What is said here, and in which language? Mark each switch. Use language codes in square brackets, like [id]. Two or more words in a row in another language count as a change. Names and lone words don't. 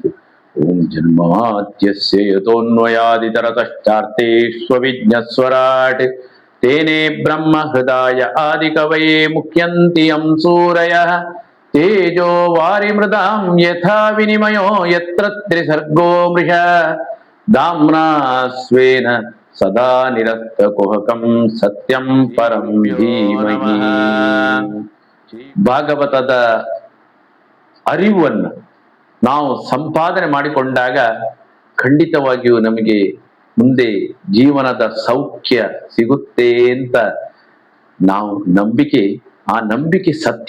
[sa] ಓಂ ಜನ್ಮಾದ್ಯಸ್ಯ ಯತೋನ್ವಯಾದಿತರತಶ್ಚಾರ್ಥೇಷ್ವವಿಘ್ನಸ್ವರಾಟ್ ತೇನೇ ಬ್ರಹ್ಮ ಹೃದಯ ಆದಿಕವಯೇ ಮುಖ್ಯಂತಿ ಯಂ ಸೂರಯಃ. ತೇಜೋ ವಾರಿಮೃದಾಂ ಯಥಾ ವಿನಿಮಯೋ ಯತ್ರ ತ್ರಿಸರ್ಗೋ ಮೃಷಾ ದಾಮ್ನಾ ಸ್ವೇನ ಸದಾ ನಿರಸ್ತಕುಹಕಂ ಸತ್ಯಂ ಪರಂ ಧೀಮಹಿ. [kn] ಭಾಗವತದ ಅರಿವನ್ನು ನಾವು ಸಂಪಾದನೆ ಮಾಡಿಕೊಂಡಾಗ ಖಂಡಿತವಾಗಿಯೂ ನಮಗೆ ಮುಂದೆ ಜೀವನದ ಸೌಖ್ಯ ಸಿಗುತ್ತೆ ಅಂತ ನಾವು ಆ ನಂಬಿಕೆ ಸತ್ಯ.